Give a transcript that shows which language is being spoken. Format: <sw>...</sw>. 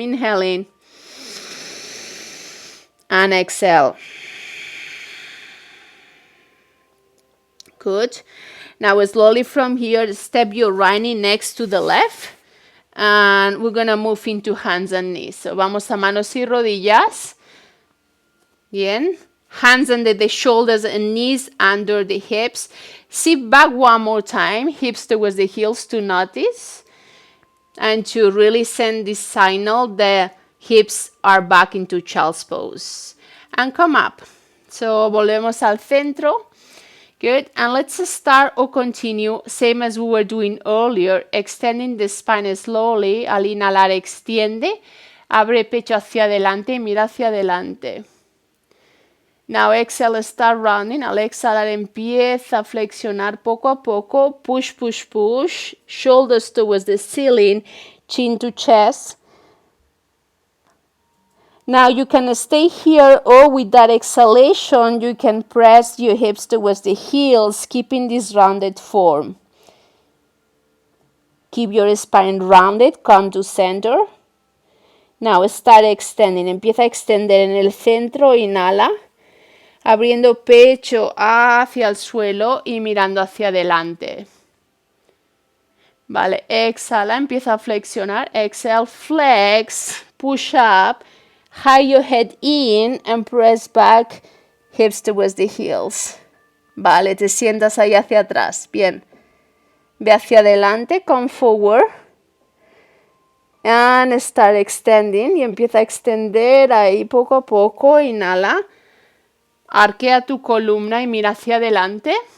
<en>Inhaling and exhale. Good. Now slowly from here, step your right knee next to the left. And we're going to move into hands and knees.</en> <es>So vamos a manos y rodillas. Bien.</es> <en>Hands under the shoulders and knees under the hips. Sit back one more time. Hips towards the heels to notice. And to really send this signal, the hips are back into child's pose. And come up.</en> <es>So volvemos al centro.</es> <en>Good, and let's start or continue, same as we were doing earlier, extending the spine slowly.</en> <es>Al inhalar, extiende, abre pecho hacia adelante y mira hacia adelante.</es> <en>Now exhale, start rounding.</en> <es>Al exhalar, empieza a flexionar poco a poco.</es> <en>Push, push, push. Shoulders towards the ceiling, chin to chest. Now you can stay here, or with that exhalation, you can press your hips towards the heels, keeping this rounded form. Keep your spine rounded, come to center. Now start extending,</en> <es>empieza a extender en el centro, inhala, abriendo pecho hacia el suelo y mirando hacia adelante. Vale, exhala, empieza a flexionar,</es> <en>exhale, flex, push up. High your head in and press back, hips towards the heels.</en> <es>Vale, te sientas ahí hacia atrás. Bien. Ve hacia adelante,</es> <en>come forward. And start extending.</en> <es>Y empieza a extender ahí poco a poco. Inhala. Arquea tu columna y mira hacia adelante.</es>